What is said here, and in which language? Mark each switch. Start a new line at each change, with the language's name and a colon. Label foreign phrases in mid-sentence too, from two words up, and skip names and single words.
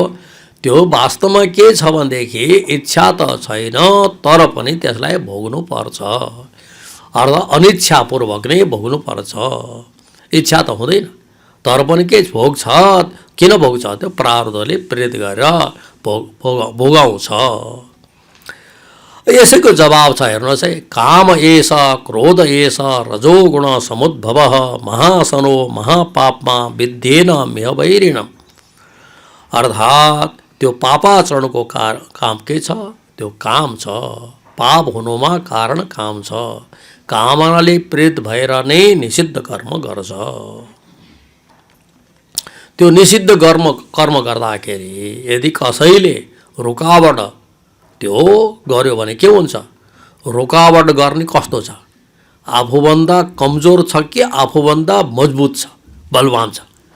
Nepali: त्यो वास्तवमा के छ भनेदेखि इच्छा त छैन, तर पनि त्यसलाई भोग्नु पर्छ, अर्थात् अनिच्छापूर्वक नै भोग्नु पर्छ। इच्छा त हुँदैन, तर पनि के भोग्छ, किन भोग्छ, त्यो प्रारब्धले प्रेरित गरेर भोगाउँछ। यसैको जवाब छ, हेर्नुहोस् है।
Sanskrit: काम एष क्रोध एष रजोगुण समुद्भव महासनो महापापमा विद्येन मेहवैरिणम्।
Nepali: अर्थात् त्यो पापाचरणको काम के छ, त्यो काम छ। पाप हुनुमा कारण काम छ। कामनाले प्रेरित भएर नै निषिद्ध कर्म गर्छ। त्यो निषिद्ध कर्म गर्दाखेरि यदि कसैले रुकावट त्यो गर्यो भने के हुन्छ, रुकावट गर्ने कस्तो छ, आफूभन्दा कमजोर छ कि आफूभन्दा मजबुत छ, बलवान छ,